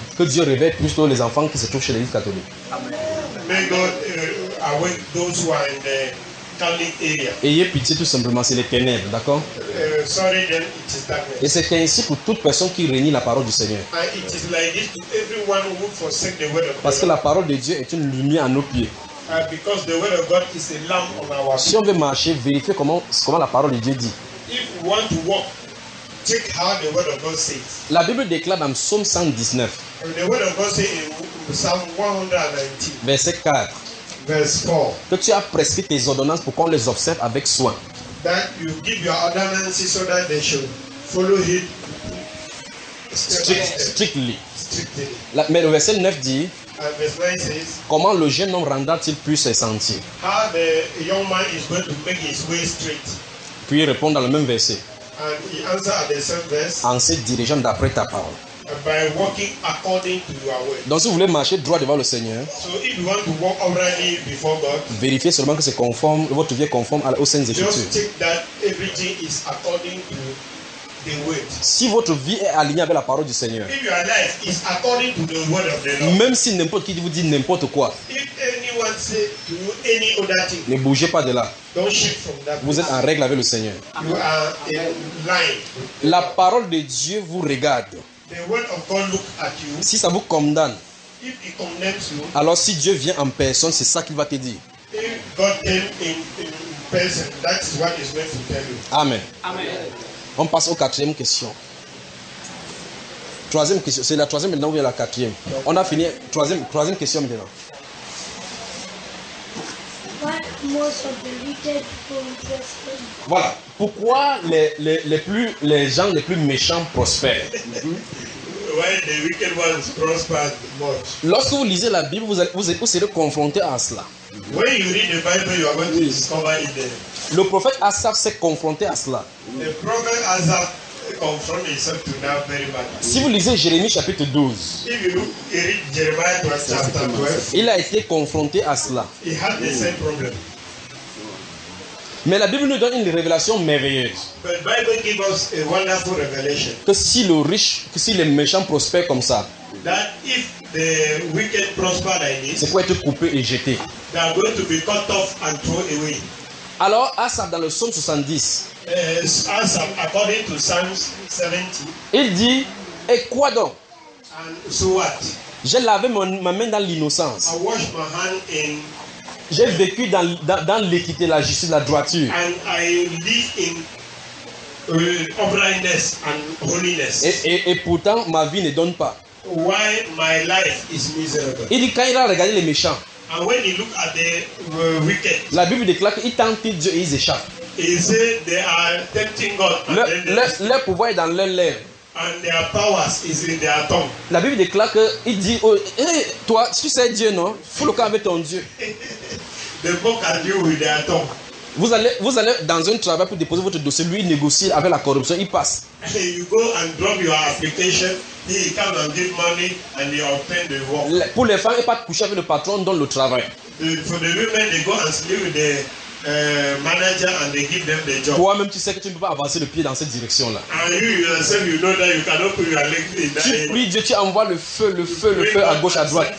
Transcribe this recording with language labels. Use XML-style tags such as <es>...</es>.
<fr>Que Dieu réveille plutôt les enfants qui se trouvent chez l'Église catholique.</fr> <en>Amen. May God awake those who are in the Catholic area.</en> <fr>Ayez pitié tout simplement, c'est les ténèbres, d'accord?</fr> <en>Sorry, then it is darkness.</en> <fr>Et c'est ainsi pour toute personne qui renie la parole du Seigneur.</fr> <en>It is like this to everyone who forsake the word of God.</en> <fr>Parce que la parole de Dieu est une lumière à nos pieds.</fr> <en>Because the word of God is a lamp on our feet.</en> <fr>Si on veut marcher, vérifier comment la parole de Dieu dit.</fr> <en>If you want to walk, check how the word of God says.</en> <fr>La Bible déclare dans Psaume 119.</fr> <en>The word of God says in Psalm 119.</en> <fr>Verset 4.</fr> <en>Verse 4.</en> <fr>Que tu as prescrit tes ordonnances pour qu'on les observe avec soin.</fr> <en>That you give your ordinances so that they should follow it strictly. Strictly.</en> <fr>Mais le verset 9 dit.</fr> <en>Verse 9 says,</en> <fr>comment le jeune homme rendra-t-il plus ses sentiers?</fr> <en>How the young man is going to make his way straight?</en> <fr>Puis il répond dans le même verset.</fr> <en>And he answered at the same verse.</en> <fr>En se dirigeant d'après ta parole.</fr> <en>By walking according to your word.</en> <fr>Donc si vous voulez marcher droit devant le Seigneur.</fr> <en>So if you want to walk already before God.</en> <fr>Vérifiez seulement que c'est conforme, votre vie est conforme aux Saintes Écritures.</fr> <en>Just check that everything is according to the word.</en> <fr>Si votre vie est alignée avec la parole du Seigneur,</fr> <en>if your life is according to the word of the Lord,</en> <fr>même si n'importe qui vous dit n'importe quoi,</fr> <en>if anyone say to you any other thing,</en> <fr>ne bougez pas de là.</fr> <en>Don't shift from that.</en> <fr>Vous êtes en règle avec le Seigneur.</fr> <en>You are in line.</en> <fr>La parole de Dieu vous regarde.</fr> <en>The word of God look at you.</en> <fr>Si ça vous condamne,</fr> <en>if it condemns you,</en> <fr>alors si Dieu vient en personne, c'est ça qu'il va te dire.</fr> <en>If God came in person, that is what is meant to tell you.</en> <fr>Amen.</fr> <en>Amen.</en> <fr>On passe aux quatrième question. Troisième question. C'est la troisième maintenant ou bien la quatrième? On a fini. Troisième question maintenant.</fr> <en>What most of the wicked prosper?</en> <fr>Voilà. Pourquoi les gens les plus méchants prospèrent?</fr> <en>Why the wicked ones prosper much?</en> <fr>Lorsque vous lisez la Bible, vous serez confronté à cela.</fr> <en>When you read the Bible, you are going to discover it there.</en> <fr>Le prophète Asaph s'est confronté à cela.</fr> <en>The prophet Asaph confronted himself to that very much.</en> <fr>Si vous lisez Jérémie chapitre 12,</fr> <en>if you look, you read Jeremiah chapter 12,</en> <fr>il a été confronté à cela.</fr> <en>He had the same problem.</en> <fr>Mais la Bible nous donne une révélation merveilleuse.</fr> <en>But Bible gives us a wonderful revelation.</en> <fr>Que si le riche, que si les méchants prospèrent comme ça,</fr> <en>that if the wicked prosper like this,</en> <fr>c'est pour être coupé et jeté.</fr> <en>They are going to be cut off and thrown away.</en> <fr>Alors Asaph dans le psaume 70.</fr> <en>Asaph, according to Psalm 70,</en> <fr>il dit, et quoi donc?</fr> <en>And so what?</en> <fr>J'ai lavé ma main dans l'innocence.</fr> <en>I washed my hand in.</en> <fr>J'ai vécu dans l'équité, la justice, la droiture.</fr> <en>And I live in uprightness and holiness.</en> <fr>Et pourtant ma vie ne donne pas.</fr> <en>Why my life is miserable?</en> <fr>Il dit quand il a regardé les méchants.</fr> <en>And when he look at the wicked,</en> <fr>la Bible déclare qu'ils tentent Dieu et ils échappent.</fr> <en>He said they are tempting God.</en> <fr>Leur pouvoir est dans leurs lèvres.</fr> <en>And their powers is in their tongue.</en> <fr>La Bible déclare que il dit, oh, hey, toi, tu sais Dieu non? Fous le camp avec ton Dieu.</fr> <en>They mock at you with their tongue.</en> <fr>Vous allez dans un travail pour déposer votre dossier, lui il négocie avec la corruption, il passe.</fr> <en>You go and drop your application, he come and give money and you obtain the work.</en> <fr>Pour les femmes, il part coucher avec le patron, donne le travail.</fr> <en>For the women, they go and sleep with the manager and they give them the job.</en> <fr>Toi-même, tu sais que tu ne peux pas avancer le pied dans cette direction-là.</fr> <en>And you yourself, you know that you cannot put your leg in that.</en> <fr>Tu pries, Dieu, tu envoies le feu à gauche, à droite.</fr>